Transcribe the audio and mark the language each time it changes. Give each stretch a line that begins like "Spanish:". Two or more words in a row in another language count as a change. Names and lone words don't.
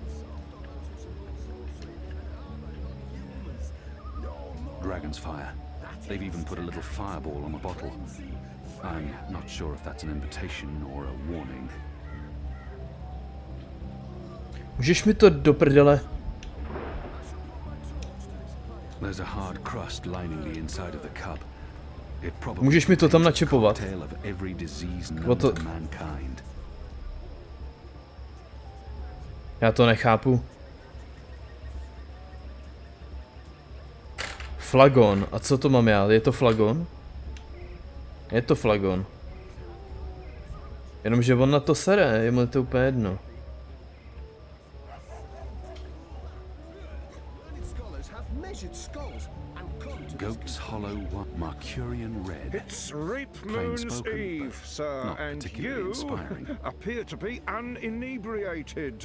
English: Dragon's fire. They've even put a little fireball on the bottle. I'm not sure if that's an invitation or a warning.
Czech: Můžeš mi to do prdele?
English: There's a hard crust lining the inside of the cup. It probably
Czech: Můžeš mi to tam načipovat?
English: of every disease known to mankind.
Czech: Já to nechápu. Flagon. A co to mám já? Je to flagon? Je to flagon. Jenomže on na to sere, je mu to úplně jedno.
English: Goat's Hollow Mercurian Red. It's Rape Moon's Eve, sir, and you appear to be uninebriated.